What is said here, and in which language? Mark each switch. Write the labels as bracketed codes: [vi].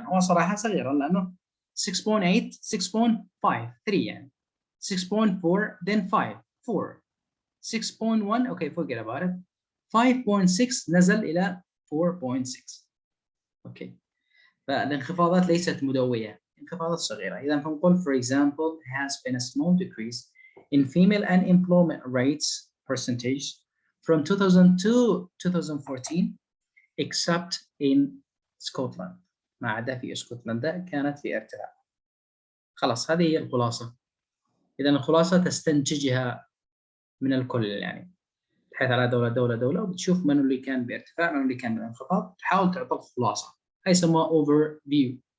[ar] هو صراحة صغيرا لأنه 6.8 6.5 3 يعني 6.4 then 5 4 6.1 okay forget about it 5.6 نزل إلى 4.6 okay فالانخفاضات ليست مدوية، انخفاضات صغيرة. [en] إذا فنقول for example has been a small decrease in female unemployment rates percentage from 2002 to 2014 except in Scotland. [ar] ما عدا في اسكتلندا كانت في ارتفاع. خلاص هذه هي الخلاصة. إذا الخلاصة تستنتجها من الكل يعني تبحث على دولة وبتشوف من اللي كان بارتفاع من اللي كان بانخفاض تحاول تعطي الخلاصة. هي يسموها overview.